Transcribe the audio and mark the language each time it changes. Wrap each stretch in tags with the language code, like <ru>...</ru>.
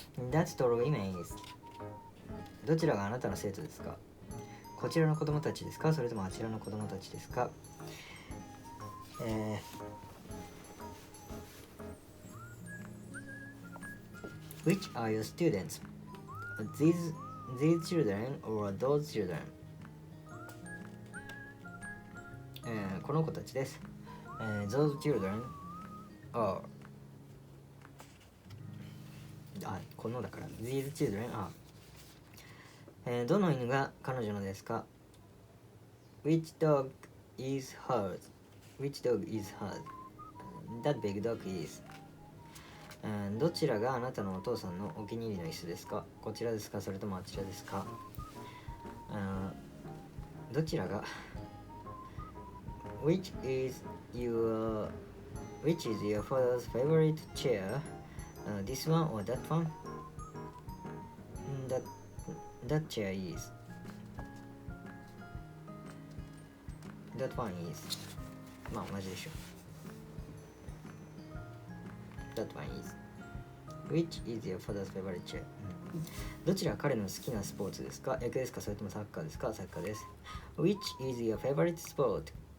<en>That tall woman is.</en> <ja>どちらがあなたの生徒ですかこちらの子供たちですかそれともあちらの子供たちですか</ja> <en>Which are your students? These children or those children?</en> <ja>この子たちです。</ja> <en>Those children are</en> <ja>このだから</ja> <en>These children are、</en> <ja>どの犬が彼女のですか</ja> <en>Which dog is hers? Which dog is hers? That big dog is、</en> <ja>どちらがあなたのお父さんのお気に入りの椅子ですかこちらですかそれともあちらですか、どちらが</ja> <en>which is your father's favorite chair? This one or that one? That chair is. That one is.</en> <ja>まあ同じでしょ。</ja> <en>That one is. Which is your father's favorite chair?</en> <ja>どちら彼の好きなスポーツですか？野球ですか？それともサッカーですか？サッカーです。</ja> <en>Which is your favorite sport?</en>